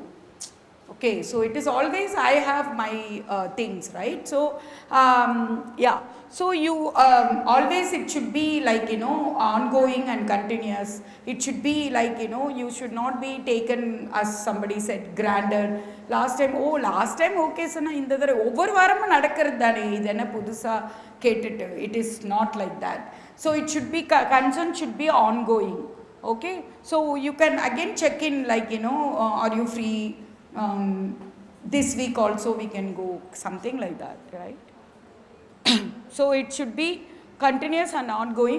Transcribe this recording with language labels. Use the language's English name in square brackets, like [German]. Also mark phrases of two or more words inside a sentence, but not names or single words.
[English] Okay, so it is always I have my things, right? So, yeah, so you always it should be like, ongoing and continuous. It should be like, you should not be taken, as somebody said, granted. Last time okay, so in the over [Tamil] வாரம் நடக்குறதானே இதென்ன புதுசா கேட்டிட்டு. [English] It is not like that. So it should be, concern should be ongoing. Okay, so you can again check in like, are you free? This week also we can go, something like that, right? So it should be continuous and ongoing.